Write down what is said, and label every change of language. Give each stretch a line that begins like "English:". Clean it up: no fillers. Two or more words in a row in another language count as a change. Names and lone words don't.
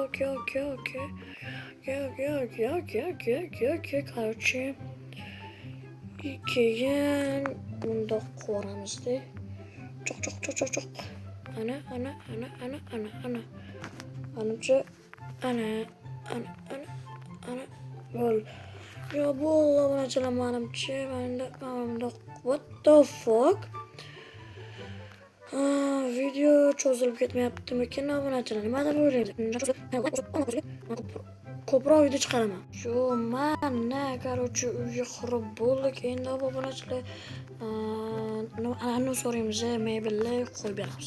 Uzbek: Короче, keyin bundoq qilamiz-da. Choq. Ana. Menimcha ana. Bo'l. Yo, bo'ldi obunachilar, menimcha bundoq.
English: What the fuck?
Uzbek: Video cho'zilib ketmayaptimikin obunachilar? Nimadir o'ylaydi. Ko'proq video chiqaraman. Shu mana, короче, uyga qurib bo'ldik. Endi obunachilar, ana so'raymiz, mebelni qo'yib beramiz.